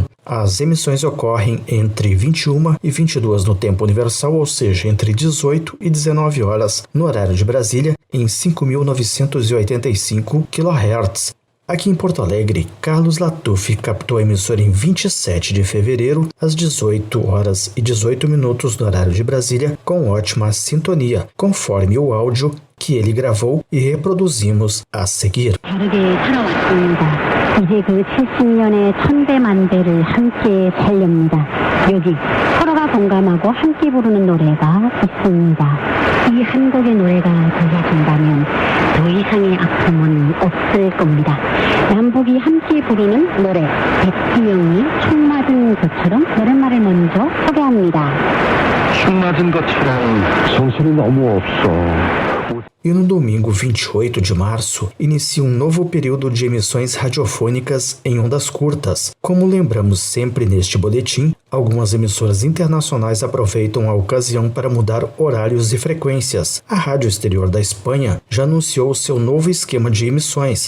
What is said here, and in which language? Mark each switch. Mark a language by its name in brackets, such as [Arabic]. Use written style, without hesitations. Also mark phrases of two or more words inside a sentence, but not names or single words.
[Portuguese] As emissões ocorrem entre 21 e 22 no tempo universal, ou seja, entre 18 e 19 horas no horário de Brasília, em 5.985 kHz. Aqui em Porto Alegre, Carlos Latuf captou a emissora em 27 de fevereiro, às 18 horas e 18 minutos no horário de Brasília, com ótima sintonia, conforme o áudio que ele gravou e reproduzimos a seguir. [Korean] 이제 그 70년의 천대만대를 함께 살렵니다. 여기 서로가 공감하고 함께 부르는 노래가 있습니다. 이 한 곡의 노래가 들려진다면 더 이상의 아픔은 없을 겁니다. 남북이 함께 부르는 노래 백지영이 총 맞은 것처럼 노랫말을 먼저 소개합니다. 총 맞은 것처럼 정신이 너무 없어. [Portuguese] E no domingo 28 de março, inicia um novo período de emissões radiofônicas em ondas curtas. Como lembramos sempre neste boletim, algumas emissoras internacionais aproveitam a ocasião para mudar horários e frequências. A Rádio Exterior da Espanha já anunciou seu novo esquema de emissões.